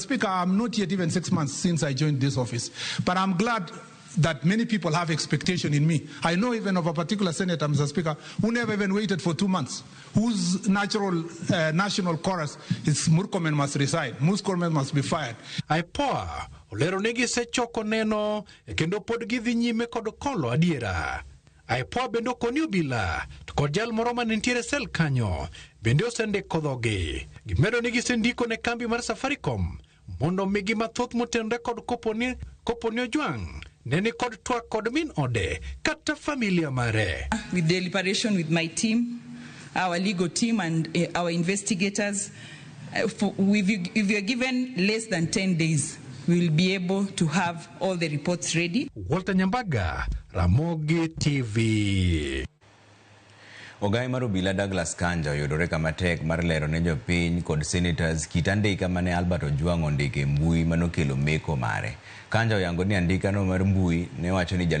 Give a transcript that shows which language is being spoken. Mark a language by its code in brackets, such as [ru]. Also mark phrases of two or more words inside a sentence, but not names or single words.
[en] Speaker, I'm not yet even 6 months since I joined this office. But I'm glad that many people have expectation in me. I know even of a particular senator, Mr. Speaker, who never even waited for 2 months, whose national chorus is Murkomen must resign, Murkomen must be fired. [luo] Aipoa, olero negi se choko neno, kendo pod gidhi nyime kod kolo adiera. Aipoa bendo koni obila, kod jal moro manentiere sel kanyo, bende osende kodhogi. Gimedo negi sendiko ne kambi mar Safaricom, mondo migi mathoth motenre kod koponi Ojwang. Neni kod twak kod min ode, kata familia mare. [en] With deliberation with my team, our legal team and our investigators, if you are given less than 10 days, we will be able to have all the reports ready. Walter Nyambaga, Ramogi TV. [luo] Ogai mar obila Douglas Kanja oyudore kama tek mar lero ne jopiny kod senators kit andika mane Albert Ojwang ondike mbui manokelo meko mare. Kanja oyango ni andika no mar mbui ne wacho ni